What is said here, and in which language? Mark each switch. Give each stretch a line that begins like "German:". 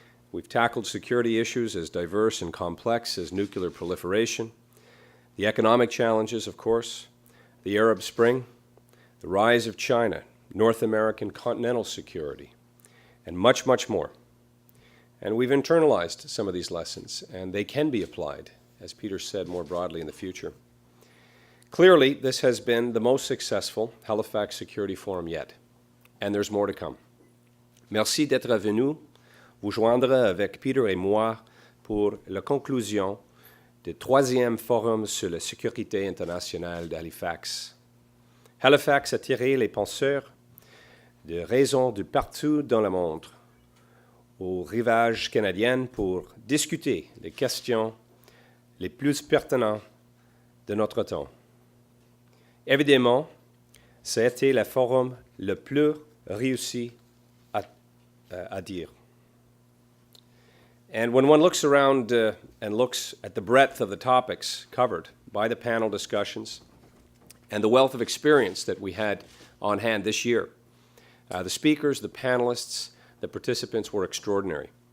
English: We've tackled security issues as diverse and complex as nuclear proliferation, the economic challenges, of course, the Arab Spring, the rise of China, North American continental security, and much, much more. And we've internalized some of these lessons, and they can be applied, as Peter said, more broadly in the future. Clearly, this has been the most successful Halifax Security Forum yet, and there's more to come.
French: Merci d'être venu vous joindre avec Peter et moi pour la conclusion du troisième Forum sur la sécurité internationale d'Halifax. Halifax a attiré les penseurs de raisons de partout dans le monde aux rivages canadiens pour discuter des questions les plus pertinentes de notre temps. Évidemment, ça a été le forum le plus réussi à dire.
English: And when one looks around and looks at the breadth of the topics covered by the panel discussions and the wealth of experience that we had on hand this year, the speakers, the panelists, the participants were extraordinary.